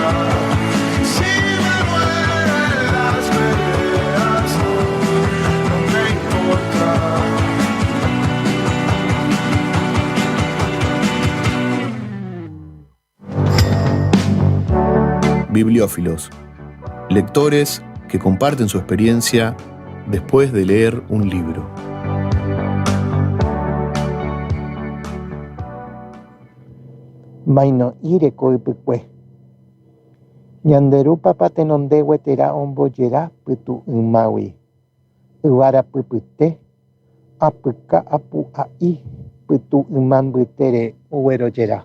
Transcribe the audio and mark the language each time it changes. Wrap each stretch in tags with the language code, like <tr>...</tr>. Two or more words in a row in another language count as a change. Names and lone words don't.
<es>Si me muero en las peleas, no me importa. Bibliófilos, lectores que comparten su experiencia después de leer un libro.</es> <gun>Maino ire koipykue. Ñanderu papatenonde guetera ombojera pytu ymawi. Yvára pypyte, apyka apu'a'i pytu ymambytere oguerojera.</gun>